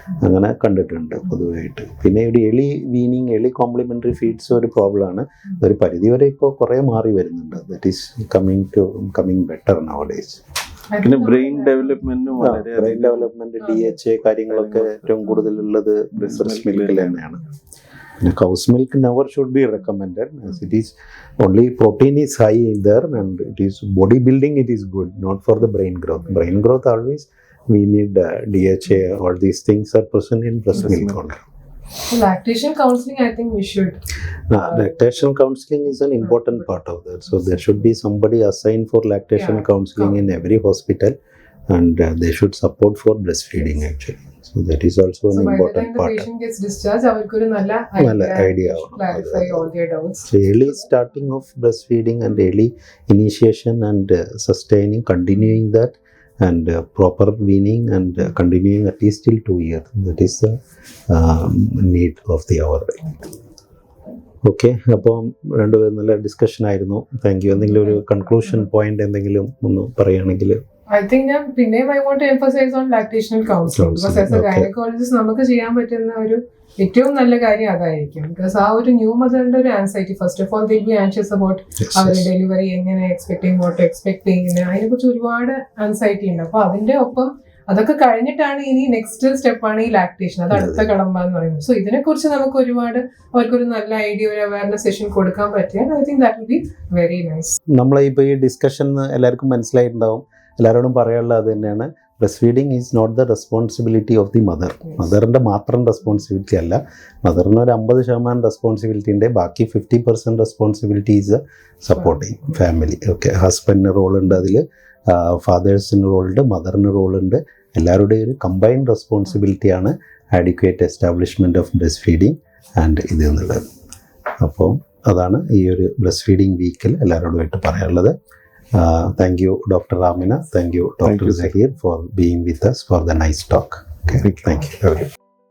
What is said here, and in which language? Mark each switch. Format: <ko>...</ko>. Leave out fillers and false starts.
<ml>അങ്ങനെ കണ്ടിട്ടുണ്ട് പൊതുവായിട്ട്. പിന്നെ ഒരു എളി വീനിങ്, എളി കോംപ്ലിമെൻ്ററി ഫീഡ്സ് ഒരു പ്രോബ്ലമാണ്. ഒരു പരിധിവരെ ഇപ്പോൾ കുറേ മാറി വരുന്നുണ്ട്.</ml> <en>That is coming better now days.</en> <ml>പിന്നെ ബ്രെയിൻ ഡെവലപ്മെന്റ് DHA കാര്യങ്ങളൊക്കെ ഏറ്റവും കൂടുതലുള്ളത് ബ്രസ്റ്റ് മിൽക്കിൽ തന്നെയാണ്.</ml> <en>Cow's milk never should be recommended, as it is only protein is high in there, and it is bodybuilding, it is good, not for the brain growth. Brain growth always we need DHA, all these things are present in breast milk only. So lactation counseling, I think we should. Lactation counseling is an important part of that. So there should be somebody assigned for lactation counseling in every hospital, and they should support for breastfeeding actually. So that is also an So by the important time the part. patient gets discharged,</en> <ml>അവർക്കൊരു നല്ല</ml> <en>idea clarify all their doubts. So early starting of breastfeeding and early initiation and sustaining, continuing that, and proper weaning and continuing at least till 2 years. That is the need of the hour.</en> <ml>Okay, അപ്പം രണ്ടുപേരും നല്ല discussion ആയിരുന്നു. Thank you. എന്തെങ്കിലും ഒരു conclusion point എന്തെങ്കിലും ഒന്ന് പറയുകയാണെങ്കിൽ?</ml> <en>I think I want to emphasize on lactational counseling, because as a gynecologist</en> <ml>നമുക്ക് ചെയ്യാൻ പറ്റുന്ന ഒരു ഏറ്റവും നല്ല കാര്യം അതായിരിക്കും. ബിക്കോസ് ആ ഒരു ന്യൂ മദറിന്റെ ഒരു anxiety,</ml> <en>first of all they be anxious about</en> <ml>അവരുടെ ഡെലിവറി എങ്ങനെ എക്സ്പെക്ടിങ്, വാട്ട് എക്സ്പെക്ടിങ്, അതിനെ കുറിച്ച് ഒരുപാട് ആൻസൈറ്റി ഉണ്ട്. അപ്പൊ അതിന്റെ ഒപ്പം അതൊക്കെ കഴിഞ്ഞിട്ടാണ് ഇനി നെക്സ്റ്റ് സ്റ്റെപ്പാണ് ഈ ലാക്ടേഷൻ, അത് അടുത്ത കടമ്പ എന്ന് പറയുന്നത്. സോ ഇതിനെക്കുറിച്ച് നമുക്ക് ഒരുപാട് അവർക്കൊരു നല്ല ഐഡിയ, ഒരു അവയർനെസ് സെഷൻ കൊടുക്കാൻ പറ്റിയാൽ</ml> <en>I think that will be very nice.</en> <ml>നമ്മളെ ഇപ്പോൾ ഈ ഡിസ്കഷൻ എല്ലാവർക്കും മനസ്സിലായിട്ടുണ്ടാവും. എല്ലാവരോടും പറയാനുള്ളത് അത് തന്നെയാണ്,</ml> <en>Breast feeding is not the responsibility of the mother.</en> <ml>മദറിൻ്റെ മാത്രം റെസ്പോൺസിബിലിറ്റി അല്ല, മദറിന് ഒരു 50% റെസ്പോൺസിബിലിറ്റി ഉണ്ട്, ബാക്കി 50%</ml> <en>Responsibility is supporting family.</en> <ml>Okay, ഹസ്ബൻഡിന് റോളുണ്ട്, അതിൽ ഫാദേഴ്സിന് റോളുണ്ട്, മദറിന് റോളുണ്ട്. എല്ലാവരുടെയും ഒരു combined റെസ്പോൺസിബിലിറ്റിയാണ്</ml> <en>adequate establishment of breast feeding</en> <ml>and ഇത് എന്നുള്ളത്. അപ്പോൾ അതാണ് ഈ ഒരു ബ്രസ്റ്റ് ഫീഡിങ് വീക്കിൽ എല്ലാവരോടുമായിട്ട് പറയാനുള്ളത്.</ml> <en>Thank you, Dr. Ramina. Thank you, Dr. Zahir, for being with us for the nice talk. Okay, thank you.</en>